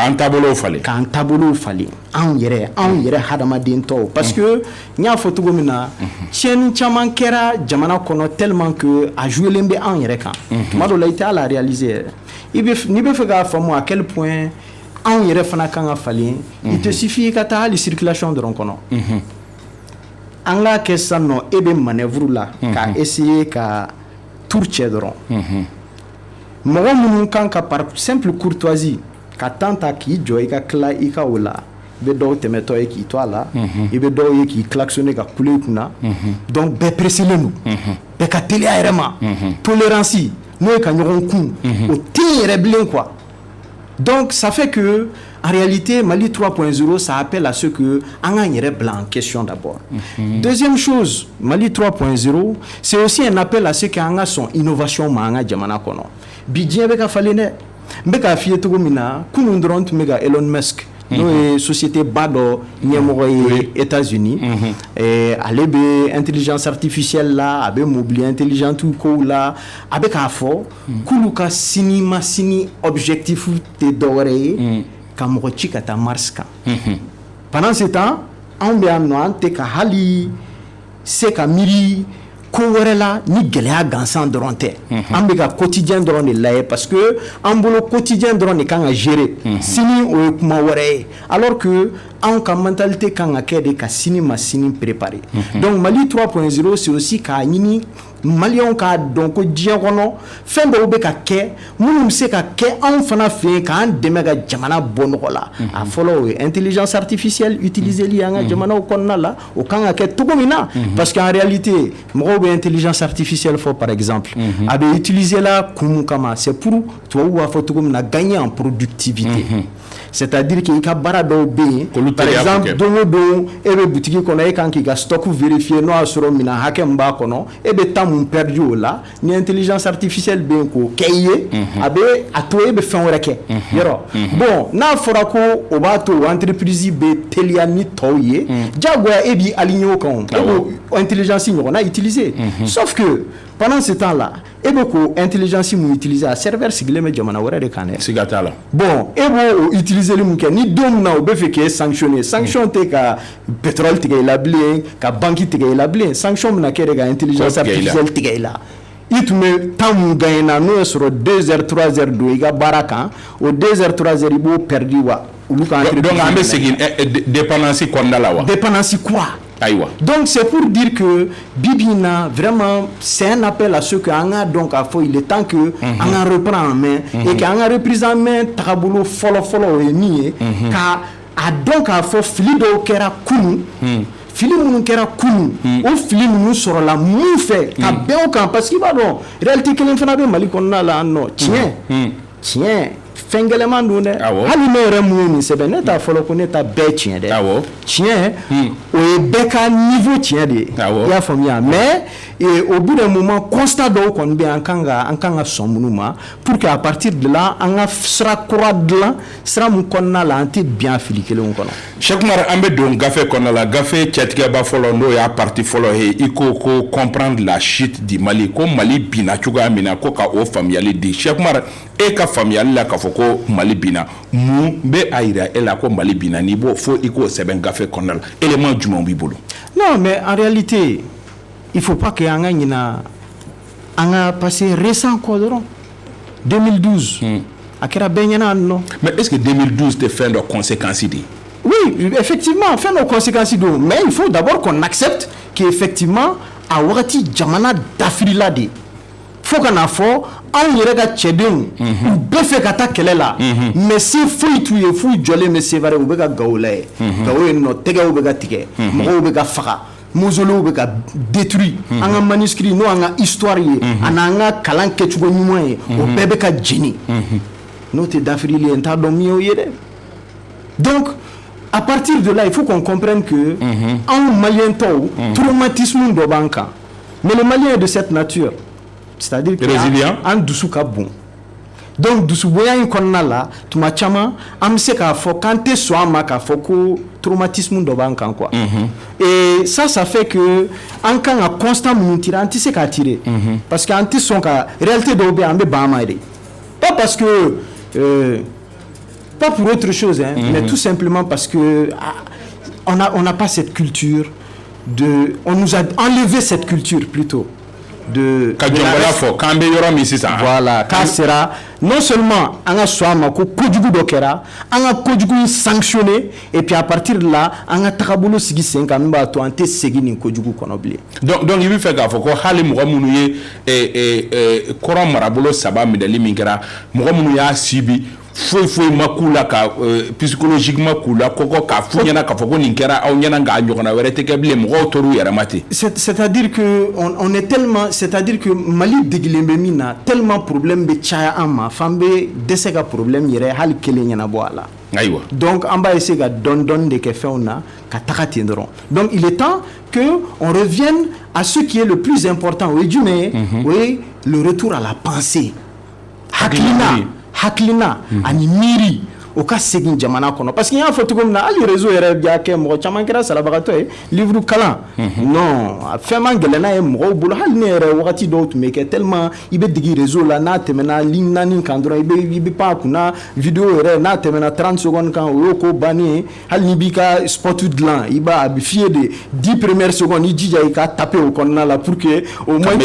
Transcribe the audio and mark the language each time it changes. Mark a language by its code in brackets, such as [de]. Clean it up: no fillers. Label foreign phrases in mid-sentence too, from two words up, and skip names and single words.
[bm] k'an taabolow falen anw yɛrɛ hadamaden tɔw [fr] parce que [bm] n y'a fɔ cogo min na tiɲɛni caman kɛra jamana kɔnɔ [fr] tellement que [bm] a jouelen bɛ anw yɛrɛ kan tuma dɔ la i tɛ hali a réaliser yɛrɛ n'i bɛ fɛ k'a faamu [fr] à quel point [bm] anw yɛrɛ fana kan ka falen [fr] il te suffit [bm] ka taa hali circulation dɔrɔn kɔnɔ an k'a kɛ sisan nɔ e bɛ manœuvre la ka essayer ka tour cɛ dɔrɔn mɔgɔ minnu kan ka [fr] par simple courtoisie [bm] ka temps ta k'i jɔ i ka tila i ka o la i bɛ dɔw tɛmɛtɔ ye k'i to a la i bɛ dɔw ye k'i klaxonner ka kule i kunna donc bɛɛ presselen don bɛɛ ka teliya yɛrɛ ma tolérance n'o ye ka ɲɔgɔn kun o tɛ yɛrɛ bilen quoi. [fr] Donc ça fait que en réalité Mali 3.0 ça appelle à ce que [bm] an ka yɛrɛ bila [fr] en question d'abord. Deuxième chose, Mali 3.0 c'est aussi un appel à ce que [bm] an ka sɔn innovation ma an ka jamana kɔnɔ. Bi diɲɛ bɛ ka falen dɛ. N bɛ k'a f'i ye cogo min na kunun dɔrɔn tun bɛ ka Elon Musk n'o ye société ba dɔ ɲɛmɔgɔ ye États-Unis ale bɛ [fr] intelligence artificielle [bm] la a bɛ [fr] mobile intelligent [bm] kow la a bɛ k'a fɔ k'olu ka sini ma sini objectif tɛ dɔwɛrɛ ye ka mɔgɔ ci ka taa Mars kan [fr] pendant ce temps [bm] anw bɛ yan nɔ an tɛ ka hali se ka miiri ko wɛrɛ la ni gɛlɛya gansan dɔrɔn tɛ an bɛ ka quotidien dɔrɔn de lajɛ parce que an bolo quotidien dɔrɔn de kan ka gérer sini o ye kuma wɛrɛ ye [fr] alors que [bm] anw ka mentalité kan ka kɛ de ka sini ma sini préparer donc Mali 3.0 [fr] c'est aussi [bm] k'a ɲini maliyɛnw k'a dɔn ko diɲɛ kɔnɔ fɛn dɔw bɛ ka kɛ minnu bɛ se ka kɛ anw fana fɛ yen k'an dɛmɛ ka jamana bɔ nɔgɔ la a fɔlɔ o ye [fr] intelligence artificielle [bm] utiliseli an ka jamanaw kɔnɔna la o kan ka kɛ cogo min na [fr] parce que en réalité [bm] mɔgɔw bɛ [fr] intelligence artificielle [bm] fɔ [fr] par exemple [bm] a bɛ utiliser la kun mun kama [fr] c'est pour [bm] tubabuw b'a fɔ cogo min na [fr] gagner en productivité c'est-à-dire que [bm] i ka baara dɔw bɛ yen [fr] par exemple [bm] don o don e bɛ butigi kɔnɔ e kan k'i ka stock vérifier n'o y'a sɔrɔ minɛn hakɛ min b'a kɔnɔ e bɛ temps mun perdu o la ni intelligence artificielle bɛ yen k'o kɛ i ye a bɛ a to e bɛ fɛn wɛrɛ kɛ yɔrɔ bon n'a fɔra ko o b'a to entreprise bɛ teliya ni tɔw ye diyagoya e b'i aligner o kan e b'o intelligence ɲɔgɔnna utiliser [fr] sauf que pendant ce temps là [bm] e bɛ k'o intelligence mun utiliser a serveur sigilen bɛ jamana wɛrɛ de kan dɛ siga t'a la bon e b'o utiliser mun kɛ ni don min na o bɛ fɛ k'e sanctionner sanction tɛ ka pétrole tigɛ i la bilen ka banque tigɛ i la bilen sanction bɛna kɛ de ka [fr] intelligence artificielle [bm] tigɛ i la i tun bɛ temps mun gagné na n'o y'a sɔrɔ 2 heures 3 heures don i ka baara kan o 2 heures 3 heures i b'o perdu wa olu ka donc an bɛ segin dépendance kɔnɔna la wa dépendance kura ayiwa [fr] donc c'est pour dire que [bm] bibina [fr] vraiment c'est un appel à ceux que [bm] an ka donc à fɔ [fr] il est temps que [bm] an ka [fr] reprend en main et que [bm] an ka [fr] reprise en main [bm] tagabolo fɔlɔ o ye min ye ka a dɔn k'a fɔ fili dɔw kɛra kunun fili minnu kɛra kunun o fili ninnu sɔrɔla mun fɛ ka bɛn o kan [fr] parce que [bm] i b'a dɔn réalité kelen fana bɛ Mali kɔnɔna la yan nɔ tiɲɛ fɛn gɛlɛman don dɛ hali ne yɛrɛ mun ye nin sɛbɛn ne t'a fɔlɔ ko ne ta bɛɛ tiɲɛ dɛ tiɲɛ o ye bɛɛ ka niveau tiɲɛ de ye i y'a faamuya [fr] mais au bout d'un moment [bm] constat dɔw kɔni bɛ an kan ka sɔn minnu ma [fr] pour que à partir de là [bm] an ka sira kura dilan sira mun kɔnɔna la an tɛ bin a fili kelenw kɔnɔ. Cheikh Oumar an bɛ don gafe kɔnɔna la gafe cɛtigɛba fɔlɔ n'o y'a parti fɔlɔ ye i ko [fr] comprendre la chute du Mali [bm] ko Mali binna cogoya min na ko ka o faamuyali di Cheikh Oumar e ka faamuyali la k'a fɔ ko Mali binna mun bɛ a yira e la ko Mali binna n'i b'o fo i k'o sɛbɛn gafe kɔnɔna la élément jumɛn b'i bolo. [fr] Non mais en réalité il faut pas que [bm] an ka ɲina an ka [fr] passé récent quoi [bm] dɔrɔn 2012 a kɛra bɛɛ ɲɛna yan nɔ. [fr] Mais est-ce que 2012 [bm] tɛ fɛn dɔ [fr] conséquence de. Oui, effectivement, [bm] fɛn dɔ conséquence don [fr] mais il faut d'abord qu'on accepte qu'effectivement [bm] a wagati jamana dafirila de fo ka na fɔ anw yɛrɛ ka cɛdenw u bɛɛ fɛ ka taa kɛlɛ la mais se foyi t'u ye f'u jɔlen bɛ Sevare u bɛ ka Gawo layɛ Gawo yen nɔ tɛgɛw bɛ ka tigɛ mɔgɔw bɛ ka faga mausoléew bɛ ka détruit an ka manuscrit n'o an ka histoire ye ani an ka kalan kɛcogo ɲuman ye o bɛɛ bɛ ka jeni n'o tɛ dafirili ye n t'a dɔn min y'o ye dɛ [fr] donc à partir de là il faut qu'on comprenne que [bm] anw Malien tɔw traumatisme dɔ b'an kan [fr] mais le Malien est de cette nature c'est-à-dire que [bm] an dusu ka bon donc dusubonya in kɔnɔna la tuma caman an bɛ se k'a fɔ k'an tɛ sɔn a ma k'a fɔ ko traumatisme dɔ b'an kan quoi [fr] et ça fait que [bm] an kan ka constat minnu tirer an tɛ se k'a tirer parce que an tɛ sɔn ka réalité dɔw bɛ yen an bɛ ban a ma [fr] de pas parce que pas pour autre chose hein, mais tout simplement parce que on n'a pas cette culture on nous a enlevé cette culture plutôt de voilà [bm] k'a sera [fr] non seulement [bm] an ka sɔn a ma ko kojugu dɔ kɛra an ka kojugu sanctionné [fr] et puis à partir de là [bm] an ka tagabolo sigi sen kan min b'a to an tɛ segin nin kojugu kɔnɔ bilen. donc i bɛ fɛ k'a fɔ ko hali mɔgɔ minnu ye kɔrɔn marabolo 3 minɛli min kɛra mɔgɔ minnu y'a sibi foyi ma k'u la ka psychologiquement k'u la kɔkɔ k'a f'u ɲɛna k'a fɔ ko nin kɛra aw ɲɛna nka ɲɔgɔnna wɛrɛ tɛ kɛ bilen mɔgɔw tor'u yɛrɛ ma ten. [fr] c'est-à-dire que on est tellement c'est-à-dire que [bm] Mali degilen bɛ min na tellement problème bɛ caya an ma f'an bɛ dɛsɛ ka problème yɛrɛ hali kelen ɲɛnabɔ a la. Aïwa. [fr] Donc on va essayer de donner des faits [bm] na ka taga ten dɔrɔn. [fr] Donc il est temps que on revienne à ce qui est le plus important [bm] o ye jumɛn ye o ye [fr] le retour à la pensée [bm] hakilina ani miiri o ka segin jamana kɔnɔ [fr] parce que [bm] n y'a fɔ cogo min na hali réseau yɛrɛ y'a kɛ mɔgɔ caman kɛra salabagatɔ ye livre kalan non fɛn man gɛlɛn n'a ye mɔgɔw bolo hali ne yɛrɛ wagati dɔw tun bɛ kɛ tellement i bɛ digi réseau la n'a tɛmɛna ligne 4 kan dɔrɔn i bɛ pan a kunna vidéo yɛrɛ n'a tɛmɛna 30 secondes kan o y'o ko bannen ye hali n'i b'i ka spot dilan i b'a a bɛ f'i ye de 10 [fr] premières secondes [bm] i jija i ka taper o kɔnɔna la [fr] pour que au moins